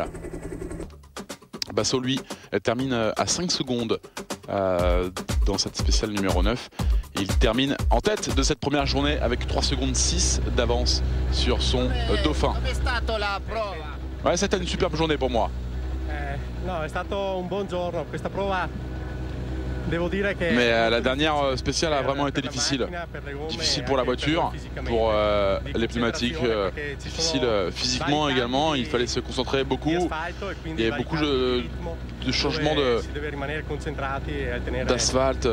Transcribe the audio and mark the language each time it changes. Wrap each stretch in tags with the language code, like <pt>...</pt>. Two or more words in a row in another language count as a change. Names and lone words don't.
<fr>Basso, lui, termine à 5 secondes dans cette spéciale numéro 9. Il termine en tête de cette première journée avec 3 secondes 6 d'avance sur son dauphin. Ouais, c'était une superbe journée pour moi.</fr> <it>No, è stato un buon giorno. Questa prova, devo dire che...</it> <fr>Mais la dernière spéciale a vraiment été difficile. Difficile pour la voiture, pour les pneumatiques, difficile physiquement également. Il fallait se concentrer beaucoup. Il y avait beaucoup de changements d'asphalte.</fr>